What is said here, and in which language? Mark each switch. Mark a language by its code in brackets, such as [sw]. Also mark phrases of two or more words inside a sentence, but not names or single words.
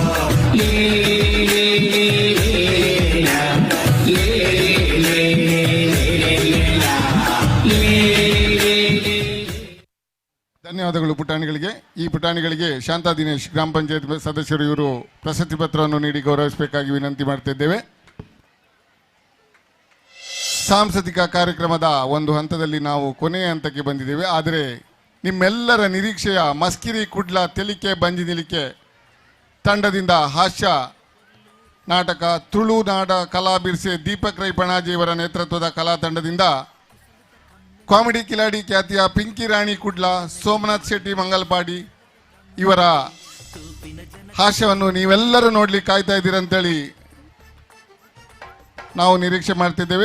[kn] ಧನ್ಯವಾದಗಳು ಪುಟಾಣಿಗಳಿಗೆ. ಈ ಪುಟಾಣಿಗಳಿಗೆ ಶಾಂತಾ ದಿನೇಶ್ ಗ್ರಾಮ ಪಂಚಾಯತ್ ಸದಸ್ಯರು ಇವರು ಪ್ರಶಸ್ತಿ ಪತ್ರವನ್ನು ನೀಡಿ ಗೌರವಿಸಬೇಕಾಗಿ ವಿನಂತಿ ಮಾಡ್ತಿದ್ದೇವೆ. ಸಾಂಸ್ಕೃತಿಕ ಕಾರ್ಯಕ್ರಮದ ಒಂದು ಹಂತದಲ್ಲಿ ನಾವು ಕೊನೆಯ ಹಂತಕ್ಕೆ ಬಂದಿದ್ದೇವೆ. ಆದರೆ ನಿಮ್ಮೆಲ್ಲರ ನಿರೀಕ್ಷೆಯ ಮಸ್ಕಿರಿ ಕುಡ್ಲ ತೆಲಿಕೆ ಬಂಜಿ ನಿಲಿಕೆ ತಂಡದಿಂದ ಹಾಸ್ಯ ನಾಟಕ ತುಳುನಾಡ ಕಲಾ ಬಿರ್ಸೆ ದೀಪಕ್ ರೈ ಪಣಾಜಿಯವರ ನೇತೃತ್ವದ ಕಲಾ ತಂಡದಿಂದ ಕಾಮಿಡಿ ಕಿಲಾಡಿ ಖ್ಯಾತಿಯ ಪಿಂಕಿ ರಾಣಿ ಕುಡ್ಲ, ಸೋಮನಾಥ್ ಶೆಟ್ಟಿ ಮಂಗಲ್ಪಾಡಿ ಇವರ ಹಾಸ್ಯವನ್ನು ನೀವೆಲ್ಲರೂ ನೋಡ್ಲಿಕ್ಕೆ ಕಾಯ್ತಾ ಇದ್ದೀರಂತೇಳಿ ನಾವು ನಿರೀಕ್ಷೆ ಮಾಡ್ತಿದ್ದೇವೆ.